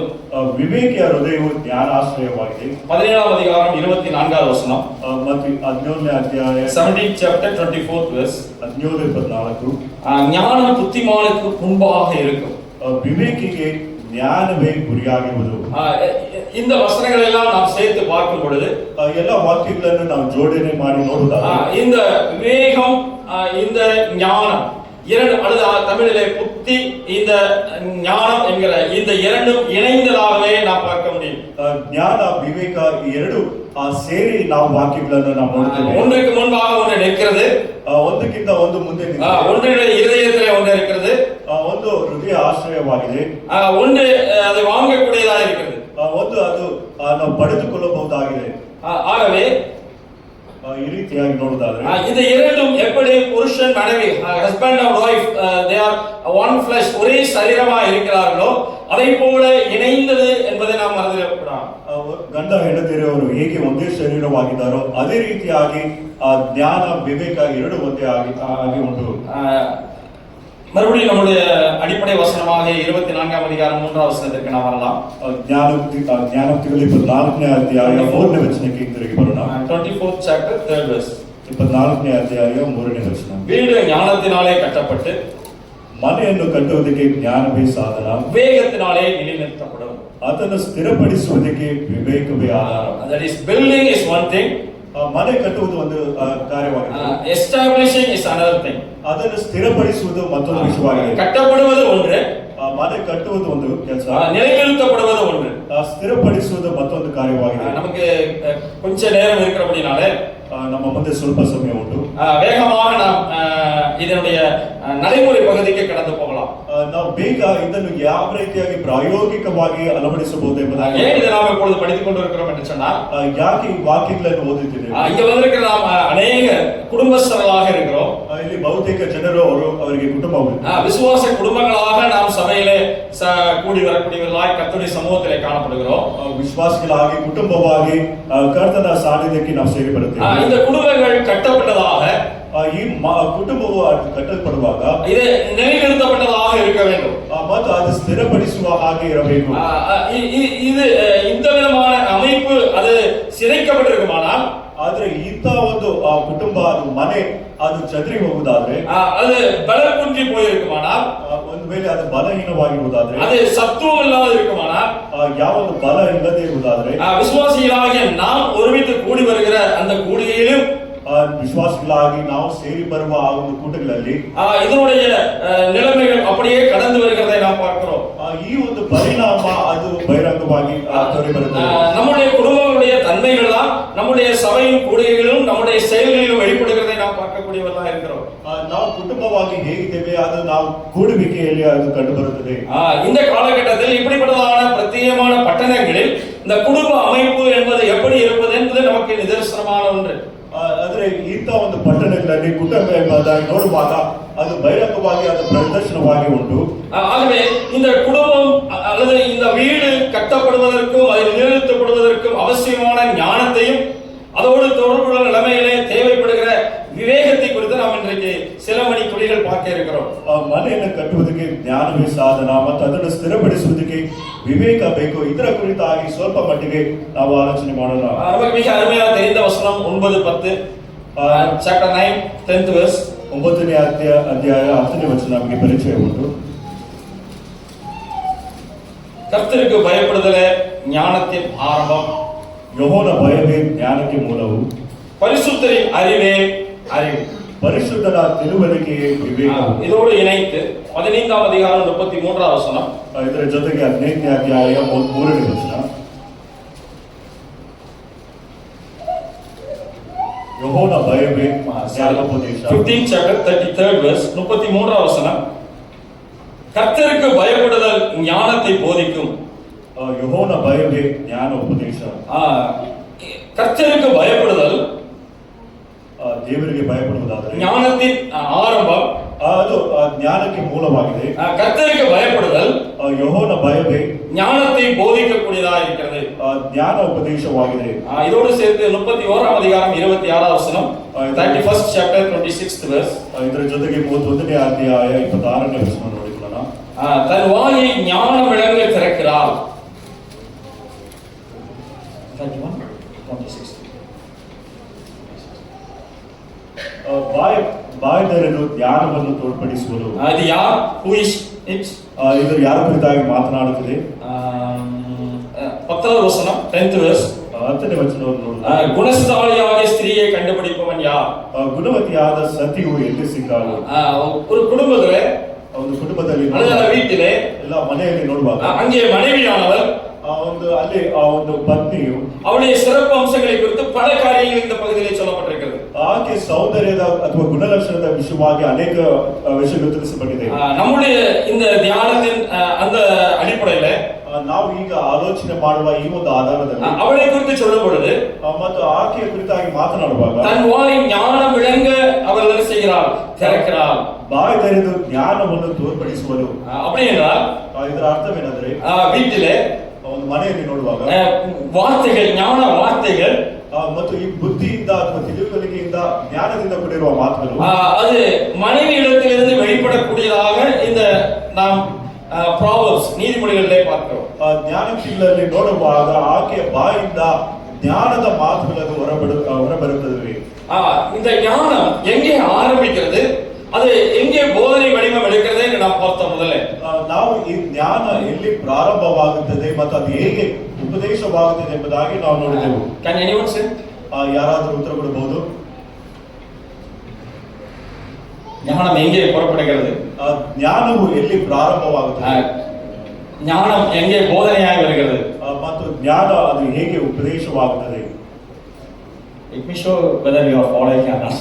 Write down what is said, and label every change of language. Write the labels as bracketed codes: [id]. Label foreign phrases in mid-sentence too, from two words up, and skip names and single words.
[kn] ವಿವೇಕಿಯ ಹೃದಯವು ಜ್ಞಾನಾಶ್ರಯವಾಗಿದೆ. [ta] 17th அதிகாரம் 24வது வசனம், [kn] ಮತ್ತು 17ನೇ ಅಧ್ಯಾಯ [en] 17th chapter 24th verse, 17-24, [ta] ஞானம் புத்திமானுக்கு முன்பாக இருக்கும், [kn] ವಿವೇಕಿಗೆ ಜ್ಞಾನವೇ ಗುರಿಯಾಗಿರುವುದು. [ta] இந்த வசனங்களை எல்லாம் நாம் சேர்த்து பார்க்கும் பொழுது [kn] ಎಲ್ಲ ವಾಕ್ಯಗಳನ್ನು ನಾವು ಜೋಡಣೆ ಮಾಡಿ ನೋಡುವುದಾದರೆ [ta] இந்த விவேகம், இந்த ஞானம் இரண்டு, அல்லது தமிழிலே புத்தி, இந்த ஞானம் என்கிற இந்த இரண்டும் இணைந்ததாகவே நாம் பார்க்க முடியும். [kn] ಜ್ಞಾನ ವಿವೇಕ ಎರಡು ಸೇರಿ ನಾವು ವಾಕ್ಯಗಳನ್ನು ನಾವು ನೋಡ್ತೇವೆ. [ta] ஒன்றுக்கு முன்பாக ஒன்று நிற்கிறது, [kn] ಒಂದಕ್ಕಿಂತ ಒಂದು ಮುಂದೆ [ta] ஒன்றுடைய இருதயத்திலே ஒன்று இருக்கிறது, [kn] ಒಂದು ಹೃದಯ ಆಶ್ರಯವಾಗಿದೆ, [ta] ஒன்று அதை வாங்கக்கூடியதாக இருக்கிறது, [kn] ಒಂದು ಅದು ನಾವು ಪಡೆದುಕೊಳ್ಳಬಹುದಾಗಿದೆ. [ta] ஆகவே [kn] ಈ ರೀತಿಯಾಗಿ ನೋಡುವುದಾದ್ರೆ [ta] இந்த இரண்டும் எப்படி புருஷன் மனைவி, [en] husband and wife, they are one flesh, [ta] ஒரே சரீரமா இருக்கிறார்களோ அதை போல இணைந்தது என்பதை நாம் மறந்துவிடக்கூடாது. [kn] ಗಂಡ ಹೆಂಡತಿಯರು ಹೇಗೆ ಒಂದೇ ಶರೀರವಾಗಿದ್ದಾರೋ ಅದೇ ರೀತಿಯಾಗಿ ಜ್ಞಾನ ವಿವೇಕ ಎರಡು ಒಂದೇ ಆಗಿ ಉಂಟು. [ta] மறுபடியும் நம்முடைய அடிப்படை வசனமாக 24th அதிகாரம் 3வது வசனத்திற்கு நாம் வரலாம். [kn] ಜ್ಞಾನೋಕ್ತಿಗಳು 24ನೇ ಅಧ್ಯಾಯ 3ನೇ ವಚನಕ್ಕೆ ತಿರುಗಿ ಬರೋಣ. [en] 24th chapter 3rd verse, [kn] 24ನೇ ಅಧ್ಯಾಯ 3ನೇ ವಚನ, [ta] வீடு ஞானத்தினாலே கட்டப்பட்டு [kn] ಮನೆಯನ್ನು ಕಟ್ಟುವುದಕ್ಕೆ ಜ್ಞಾನವೇ ಸಾಧನ, [ta] விவேகத்தினாலே நிலைநிறுத்தப்படும். [kn] ಅದನ್ನು ಸ್ಥಿರಪಡಿಸುವುದಕ್ಕೆ ವಿವೇಕವೇ ಆಧಾರ. [en] That is, building is one thing, [kn] ಮನೆ ಕಟ್ಟುವುದು ಒಂದು ಕಾರ್ಯವಾಗಿದೆ. [en] Establishing is another thing. [kn] ಅದನ್ನು ಸ್ಥಿರಪಡಿಸುವುದು ಮತ್ತೊಂದು ವಿಷಯವಾಗಿದೆ. [ta] கட்டப்படுவது ஒன்று, [kn] ಮನೆ ಕಟ್ಟುವುದು ಒಂದು ಕೆಲಸ, [ta] நிலைநிறுத்தப்படுவது ஒன்று. [kn] ಸ್ಥಿರಪಡಿಸುವುದು ಮತ್ತೊಂದು ಕಾರ್ಯವಾಗಿದೆ. [ta] நமக்கு கொஞ்ச நேரம் இருக்கிறபடினாலே [kn] ನಮ್ಮ ಮುಂದೆ ಸ್ವಲ್ಪ ಸಮಯ ಉಂಟು. [ta] வேகமாக நாம் இதனுடைய நடைமுறை பகுதிக்கு கடந்து போகலாம். [kn] ನಾವು ಬೇಗ ಇದನ್ನು ಯಾವ ರೀತಿಯಾಗಿ ಪ್ರಾಯೋಗಿಕವಾಗಿ ಅಳವಡಿಸಬಹುದು ಎಂಬುದಾಗಿ [ta] ஏன் இதை நாம் இப்பொழுது படித்துக் கொண்டிருக்கிறோம் என்று சொன்னால், [kn] ಯಾಕೆ ಈ ವಾಕ್ಯಗಳನ್ನು ಓದುತ್ತಿದ್ದೇವೆ? [ta] இங்க வந்திருக்கிற நாம் அநேக குடும்பஸ்தர்களாக இருக்கிறோம். [kn] ಇಲ್ಲಿ ಬಹುತೇಕ ಜನರು ಅವರಿಗೆ ಕುಟುಂಬವಿದೆ. [ta] விசுவாச குடும்பங்களாக நாம் சபையிலே கூடி வரக்கூடியவர்களாய் கர்த்தருடைய சமூகத்திலே காணப்படுகிறோம். [kn] ವಿಶ್ವಾಸಿಗಳಾಗಿ ಕುಟುಂಬವಾಗಿ ಕರ್ತನ ಸಾನ್ನಿಧ್ಯಕ್ಕೆ ನಾವು ಸೇರಿಬರುತ್ತೇವೆ. [ta] இந்த குடும்பங்கள் கட்டப்பட்டதாக, [kn] ಈ ಕುಟುಂಬವು ಕಟ್ಟಲ್ಪಡುವಾಗ [ta] இது நிலைநிறுத்தப்பட்டதாக இருக்க வேண்டும் [kn] ಮತ್ತು ಅದು ಸ್ಥಿರಪಡಿಸುವ ಹಾಗೆ ಇರಬೇಕು. [ta] இது இந்த விதமான அமைப்பு அது சிதைக்கப்பட்டிருக்குமானால், [kn] ಆದ್ರೆ ಇಂಥ ಒಂದು ಕುಟುಂಬ, ಅದು ಮನೆ, ಅದು ಚದರಿ ಹೋಗುವುದಾದ್ರೆ, [ta] அது பலம் குன்றி போயிருக்குமானால், [kn] ಒಂದು ವೇಳೆ ಅದು ಬಲಹೀನವಾಗಿರುವುದಾದ್ರೆ, [ta] அது சத்துவம் இல்லாத இருக்குமானால், [kn] ಯಾವ ಒಂದು ಬಲ ಇಲ್ಲದೆ ಇರುವುದಾದ್ರೆ, [ta] விசுவாசிகளாகிய நாம் ஒருமித்து கூடி வருகிற அந்த கூடிகையிலும் [kn] ವಿಶ್ವಾಸಿಗಳಾಗಿ ನಾವು ಸೇರಿ ಬರುವ ಆ ಒಂದು ಕೂಟಗಳಲ್ಲಿ [ta] இதனுடைய நிலைமைகள் அப்படியே கடந்து வருகிறதை நாம் பார்க்கிறோம். [kn] ಈ ಒಂದು ಪರಿಣಾಮ ಅದು ಬಹಿರಂಗವಾಗಿ ತೋರಿಬರುತ್ತದೆ. [ta] நம்முடைய குடும்பங்களுடைய தன்மைகள் தான் நம்முடைய சபையின் கூடுகைகளிலும் நம்முடைய செயல்களிலும் வெளிப்படுகிறதை நாம் பார்க்கக்கூடியவர்களாக இருக்கிறோம். [kn] ನಾವು ಕುಟುಂಬವಾಗಿ ಹೇಗಿದ್ದೇವೆ ಅದು ನಾವು ಕೂಡುವಿಕೆಯಲ್ಲಿ ಅದು ಕಂಡು ಬರುತ್ತದೆ. [ta] இந்த காலகட்டத்தில் இப்படிப்பட்டதான பிரத்யேகமான பட்டணங்களில் இந்த குடும்ப அமைப்பு என்பது எப்படி இருப்பது என்பது நமக்கு நிதர்சனமான ஒன்று. [kn] ಆದ್ರೆ ಇಂಥ ಒಂದು ಪಟ್ಟಣಗಳಲ್ಲಿ ಕುಟುಂಬ ಎಂಬುದಾಗಿ ನೋಡುವಾಗ ಅದು ಬಹಿರಂಗವಾಗಿ ಅದು ಪ್ರದರ್ಶನವಾಗಿ ಉಂಟು. [ta] ஆகவே இந்த குடும்பம் அல்லது இந்த வீடு கட்டப்படுவதற்கும் அது நிலைநிறுத்தப்படுவதற்கும் அவசியமான ஞானத்தையும் அதோடு தொடர்புள்ள நிலைமையிலே தேவைப்படுகிற விவேகத்தை குறித்து நாம் இன்றைக்கு சில மணி துளிகள் பார்க்க இருக்கிறோம். [kn] ಮನೆಯನ್ನು ಕಟ್ಟುವುದಕ್ಕೆ ಜ್ಞಾನವೇ ಸಾಧನ ಮತ್ತು ಅದನ್ನು ಸ್ಥಿರಪಡಿಸುವುದಕ್ಕೆ ವಿವೇಕ ಬೇಕು. ಇದರ ಕುರಿತಾಗಿ ಸ್ವಲ್ಪ ಮಟ್ಟಿಗೆ ನಾವು ಆಲೋಚನೆ ಮಾಡೋಣ. [ta] நமக்கு மிக அருமையாக தெரிந்த வசனம் 9-10, [en] chapter 9 10th verse. [kn] 9ನೇ ಅಧ್ಯಾಯ 10ನೇ ವಚನ ನಮಗೆ ಪರಿಚಯ ಉಂಟು. [ta] கர்த்தருக்கு பயப்படுதலே ஞானத்தின் ஆரம்பம், [kn] ಯೆಹೋವನ ಭಯವೇ ಜ್ಞಾನಕ್ಕೆ ಮೂಲವು, [ta] பரிசுத்தரின் அறிவே அறிவு, [kn] ಪರಿಶುದ್ಧನ ತಿಳುವಳಿಕೆಯೇ ವಿವೇಕ. [ta] இதோடு இணைத்து 15ஆம் அதிகாரம் 33ஆம் வசனம், [kn] ಇದರ ಜೊತೆಗೆ 15ನೇ ಅಧ್ಯಾಯ 3ನೇ ವಚನ, ಯೆಹೋವನ ಭಯವೇ ಜ್ಞಾನೋಪದೇಶ. [en] 15th chapter 33rd verse, [ta] 33ஆம் வசனம், கர்த்தருக்கு பயப்படுதல் ஞானத்தை போதிக்கும். [kn] ಯೆಹೋವನ ಭಯವೇ ಜ್ಞಾನ ಉಪದೇಶ. [ta] கர்த்தருக்கு பயப்படுதல் [kn] ದೇವರಿಗೆ ಭಯಪಡುವುದಾದರೆ [ta] ஞானத்தின் ஆரம்பம், [kn] ಅದು ಜ್ಞಾನಕ್ಕೆ ಮೂಲವಾಗಿದೆ. [ta] கர்த்தருக்கு பயப்படுதல் [kn] ಯೆಹೋವನ ಭಯವೇ [ta] ஞானத்தை போதிக்கக்கூடியதாக இருக்கிறது. [kn] ಜ್ಞಾನ ಉಪದೇಶವಾಗಿದೆ. [ta] இதோடு சேர்த்து 31ஆம் அதிகாரம் 26ஆம் வசனம், [en] 31st chapter 26th verse, [kn] ಇದರ ಜೊತೆಗೆ 31ನೇ ಅಧ್ಯಾಯ 26ನೇ ವಚನ ನೋಡಿಕೊಳ್ಳೋಣ. [ta] தன் வாயை ஞான விளங்க திறக்கிறாள். 31:26 [kn] ಬಾಯ್ದರನು ಜ್ಞಾನವನ್ನು ತೋರ್ಪಡಿಸುವರು. [ta] அது யார்? [en] who is it? [kn] ಇದು ಯಾರ ಕುರಿತಾಗಿ ಮಾತನಾಡುತ್ತದೆ? [ta] 10th வசனம் [en] 10th verse, [kn] 10ನೇ ವಚನವನ್ನು ನೋಡೋಣ. [ta] குணசாலியாக ஸ்திரீயை கண்டுபிடிப்பவன் யார்? [kn] ಗುಣವತಿಯಾದ ಸತಿಯು ಎಲ್ಲಿ ಸಿಕ್ಕಾಳು? [ta] ஒரு குடும்பத்திலே, [kn] ಒಂದು ಕುಟುಂಬದಲ್ಲಿ [ta] அல்லது வீட்டிலே, [kn] ಎಲ್ಲ ಮನೆಯಲ್ಲಿ ನೋಡುವಾಗ [ta] அங்கே மனைவியானவள், [kn] ಅಲ್ಲಿ ಆ ಒಂದು ಪತ್ನಿಯು [ta] அவளுடைய சிறப்பு அம்சங்களை குறித்து பல காரியங்கள் இந்த பகுதியிலே சொல்லப்பட்டிருக்கிறது. [kn] ಆಕೆ ಸೌಂದರ್ಯದ ಅಥವಾ ಗುಣಲಕ್ಷಣದ ವಿಷಯವಾಗಿ ಅನೇಕ ವಿಷಯಗಳು ತಿಳಿಸಲ್ಪಟ್ಟಿದೆ. [ta] நம்முடைய இந்த தியானத்தின் அந்த அடிப்படையில [kn] ನಾವು ಈಗ ಆಲೋಚನೆ ಮಾಡುವ ಈ ಒಂದು ಆಧಾರದಲ್ಲಿ [ta] அவளை குறித்து சொல்லும் பொழுது [kn] ಮತ್ತು ಆಕೆಯ ಕುರಿತಾಗಿ ಮಾತನಾಡುವಾಗ [ta] தன் வாயை ஞானம் விளங்க அவள் என்ன செய்கிறாள்? திறக்கிறாள். [kn] ಬಾಯಿ ತೆರೆದು ಜ್ಞಾನವನ್ನು ತೋರ್ಪಡಿಸುವರು. [ta] அப்படி என்றால் [kn] ಇದರ ಅರ್ಥವೇನೆಂದರೆ [ta] வீட்டிலே [kn] ಒಂದು ಮನೆಯಲ್ಲಿ ನೋಡುವಾಗ [ta] வார்த்தைகள், ஞான வார்த்தைகள் [kn] ಮತ್ತು ಈ ಬುದ್ಧಿಯಿಂದ ಅಥವಾ ತಿಳುವಳಿಕೆಯಿಂದ ಜ್ಞಾನದಿಂದ ಕೂಡಿರುವ ಮಾತುಗಳು [ta] அது மனைவி இடத்திலிருந்து வெளிப்படக்கூடியதாக இந்த நாம் ப்ராவர்ப்ஸ் நீதிமொழிகளிலே பார்க்கிறோம். [kn] ಜ್ಞಾನಶೀಲರಲ್ಲಿ ನೋಡುವಾಗ ಆಕೆಯ ಬಾಯಿಂದ ಜ್ಞಾನದ ಮಾತುಗಳು ಹೊರಬರುತ್ತವೆ. [ta] இந்த ஞானம் எங்கே ஆரம்பிக்கிறது, அது எங்கே போதனை வடிவம் எடுக்கிறது என்று நாம் பார்த்தோம். முதல்ல [kn] ನಾವು ಈ ಜ್ಞಾನ ಎಲ್ಲಿ ಪ್ರಾರಂಭವಾಗುತ್ತದೆ ಮತ್ತು ಅದು ಹೇಗೆ ಉಪದೇಶವಾಗುತ್ತದೆ ಎಂಬುದಾಗಿ ನಾವು ನೋಡಿದೆವು. [en] Can anyone say? [kn] ಯಾರಾದರೂ ಉತ್ತರ ಕೊಡಬಹುದು? [ta] ஞானம் எங்கே புறப்படுகிறது? [kn] ಜ್ಞಾನವು ಎಲ್ಲಿ ಪ್ರಾರಂಭವಾಗುತ್ತದೆ? [ta] ஞானம் எங்கே போதனையாಗಿ வருகிறது? [kn] ಮತ್ತು ಜ್ಞಾನ ಅದು ಹೇಗೆ ಉಪದೇಶವಾಗುತ್ತದೆ? [en] Let me show whether you are following or not.